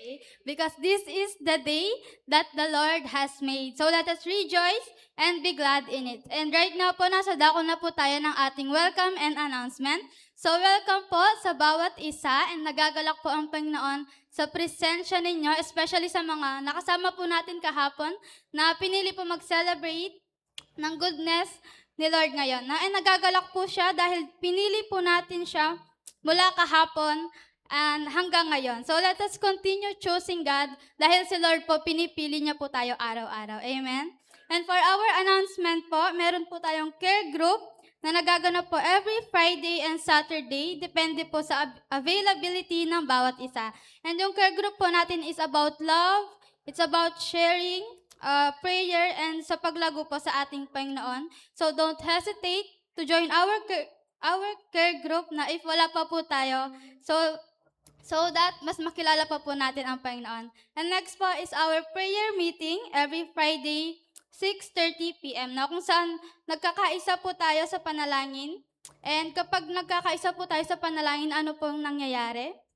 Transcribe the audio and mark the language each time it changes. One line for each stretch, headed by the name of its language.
English: today, because this is the day that the Lord has made. So let us rejoice and be glad in it. And right now
Filipino: po, nasa dako na po tayo ng ating welcome and announcement. So welcome po sa bawat isa, and nagagalak po ang Panginoon sa presensya ninyo, especially sa mga nakasama po natin kahapon na pinili po mag-celebrate ng goodness ni Lord ngayon. And nagagalak po siya dahil pinili po natin siya mula kahapon and hanggang ngayon.
English: So let us continue choosing God
Filipino: dahil si Lord po pinipili niya po tayo araw-araw. Amen?
English: And for our announcement po,
Filipino: meron po tayong
English: care group na nagaganap po every Friday and Saturday.
Filipino: Depende po sa availability ng bawat isa. And yung care group po natin
English: is about love, it's about sharing, prayer, and
Filipino: sa paglago po sa ating Panginoon.
English: So don't hesitate to join our care group na if
Filipino: wala pa po tayo. So that mas makilala pa po natin ang Panginoon.
English: And next po is our prayer meeting every Friday, 6:30 p.m.
Filipino: na kung saan nagkakaisa po tayo sa panalangin. And kapag nagkakaisa po tayo sa panalangin, ano pong nangyayari?